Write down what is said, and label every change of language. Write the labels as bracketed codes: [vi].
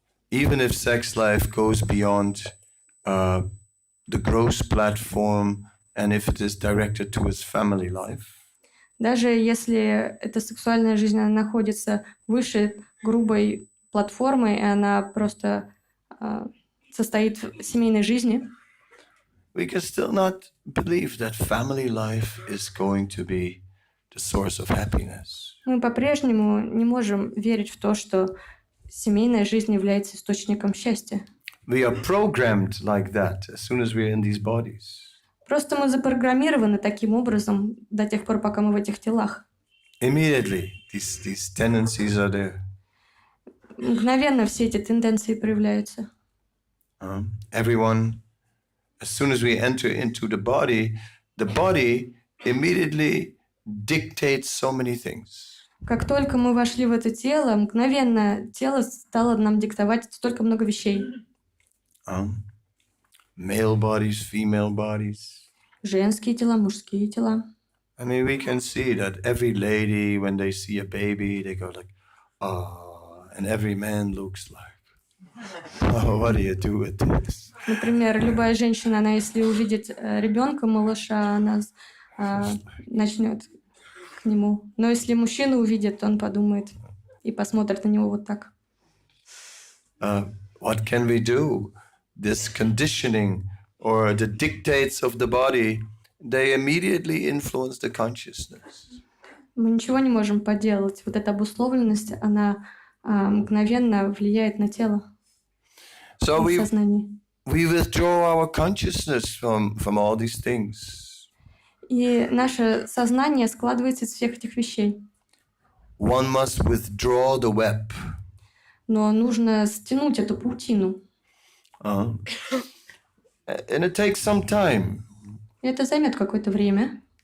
[en] Even if sex life goes beyond the gross platform, and if it is directed towards family life, [ru] Даже если эта сексуальная жизнь она находится выше грубой платформы, и она просто состоит в семейной жизни, [en] we can still not believe that family life is going to be the source of happiness. [ru] мы по-прежнему не можем верить в то, что семейная жизнь является источником счастья. [en] We are programmed like that as soon as we're in these bodies. [ru] Просто мы запрограммированы таким образом до тех пор, пока мы в этих телах. [en] Immediately, these tendencies are there. [ru] Мгновенно все эти тенденции проявляются. [en] Everyone, as soon as we enter into the body immediately dictates so many things. [ru] Как только мы вошли в это тело, мгновенно тело стало нам диктовать столько много вещей. [en] Male bodies, female bodies. [ru] Женские тела, мужские тела. [en] I mean, we can see that every lady, when they see a baby, they go like, oh, and every man looks like, oh, what do you do with this? [ru] Например, любая женщина, она если увидит ребенка, малыша, она начнет к нему. Но если мужчина увидит, он подумает и посмотрит на него вот так. [en] What can we do? This conditioning or the dictates of the body, they immediately influence the consciousness. [ru] Мы ничего не можем поделать. Вот эта обусловленность, она мгновенно влияет на тело, [en] So [ru] на сознание. [en] we withdraw our consciousness from all these things. [ru] И наше сознание складывается из всех этих вещей. [en] One must withdraw the web. [ru] Но нужно стянуть эту паутину. [en] And it takes some time. [ru] И это займет какое-то время.